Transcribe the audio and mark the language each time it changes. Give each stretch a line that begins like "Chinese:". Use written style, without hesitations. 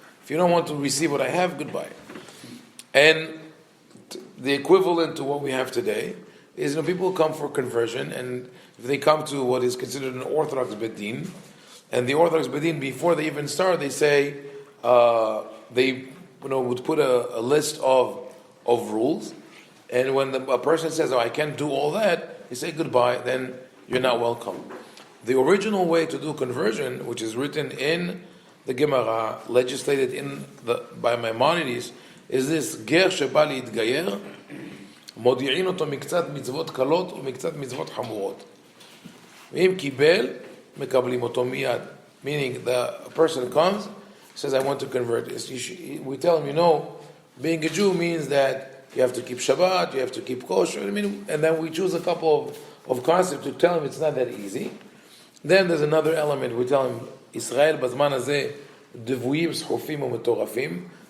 English: If you don't want to receive what I have, goodbye. And the equivalent to what we have today is, people come for conversion, and if they come to what is considered an Orthodox Bedin, and the Orthodox Bedin, before they even start, they say, they would put a list of rules, and when a person says, I can't do all that, they say goodbye, then you're not welcome. The original way to do conversion, which is written in the Gemara, legislated by Maimonides, is this: ger sheba
Hebrew: להתגייר, מודיעין אותו מקצת מצוות קלות ומקצת מצוות חמורות. ואם קיבל, מקבלים אותו מיד.
English: Meaning, the person comes, says, I want to convert. We tell him, being a Jew means that you have to keep Shabbat, you have to keep kosher, and then we choose a couple of concepts to tell him it's not that easy. Then there's another element. We tell him, Israel b'zman hazeh devuyim schofim u'metorafim.